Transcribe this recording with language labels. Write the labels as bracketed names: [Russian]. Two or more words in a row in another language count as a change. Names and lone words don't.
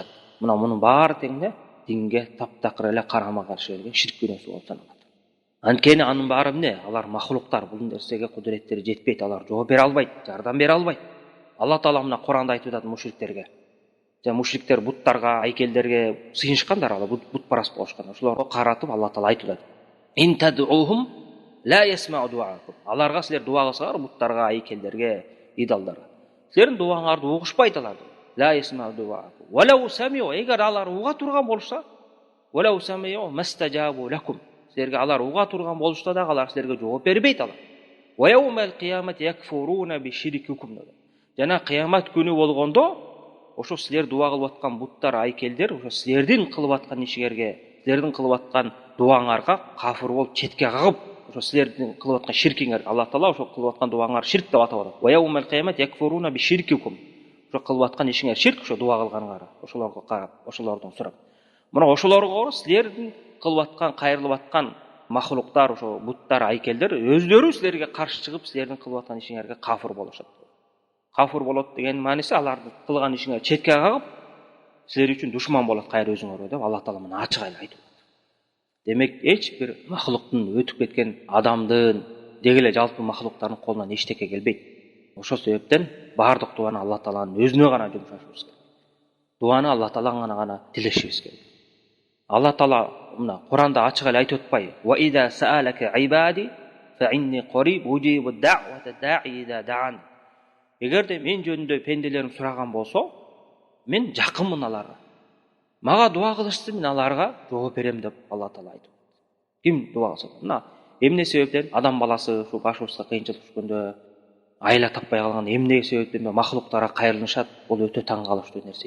[Kyrgyz] Мына мунун баары тең динге таптакыр эле карама каршы келген ширк күнөөсү болуп саналат. Анткени анын баары эмне? Алар махлуктар, бул нерсеге кудуреттери жетпейт, алар жооп бере албайт, жардам бере албайт. Алла Таала мына Куранда айтып атат мушриктерге. Жа мушриктер буттарга, айкелдерге сыйынышкандар, алар бутпарас болушкан. Ошолорго каратып Алла Таала айтып атат. [Arabic] إن تدعوهم لا يسمعوا دعاءكم. [Kyrgyz] Аларга силер дуа кылсаңар, буттарга, айкелдерге, идолдорго, силердин дуаңарды угушпайт алар. [Arabic] لا يسمعوا دعاءكم ولو سمعوا, [Kyrgyz] эгер алар уга турган болса, [Arabic] ولو سمعوا ما استجابوا لكم. [Kyrgyz] Силерге алар уга турган болушта да алар силерге жооп бербейт алар. [Arabic] ويوم القيامة يكفرون بشرككم. [Kyrgyz] Жана кыямат күнү болгондо ошо силер дуа кылып аткан буттар, айкелдер ошо силердин кылып аткан ишиңерге, силердин кылып аткан дуаңарга кафыр болуп четке кагып, ошо силердин кылып аткан ширкиңер, Алла Таала ошо кылып аткан дуаңар ширк деп атап атат. [Arabic] ويوم القيامة يكفرون بشرككم. [Kyrgyz] Ошо кылып аткан ишиңер ширк, ошо дуа кылганыңар, ошолорго карап, ошолордон сурап. Мына ошолорго силердин кылып аткан, кайрылып аткан махлуктар, ошо буттар, айкелдер өздөрү силерге каршы чыгып, силердин кылып аткан ишиңерге кафыр болушат. Кафыр болот деген мааниси аларды кылган ишиңер четке кагып, силер үчүн душман болот кайра өзүңөргө деп Алла Таала мына ачык айтып атат. Демек, эч бир махлуктун, өтүп кеткен адамдын, деги эле жалпы махлуктардын колунан эчтеке келбейт. Ошол себептен баардык дуаны Алла Тааланын өзүнө гана жумшашыбыз керек. Дуаны Алла Таалага гана тилешибиз керек. Алла Таала мына Куранда ачык эле айтып атпайбы? [Arabic] وإذا سألك عبادي فإني قريب أجيب دعوة الداع إذا دعان. [Kyrgyz] Эгерде мен жөнүндө пенделерим сураган болсо, мен жакынмын аларга. Мага дуа кылышса, мен аларга жооп берем деп Алла Таала айтып. Ким дуа кылса, мына эмне себептен адам баласы ушу башыбызга кыйынчылык түшкөндө, айла таппай калган эмне себептен махлуктарга кайрылышат, бул өтө таң калыштуу нерсе.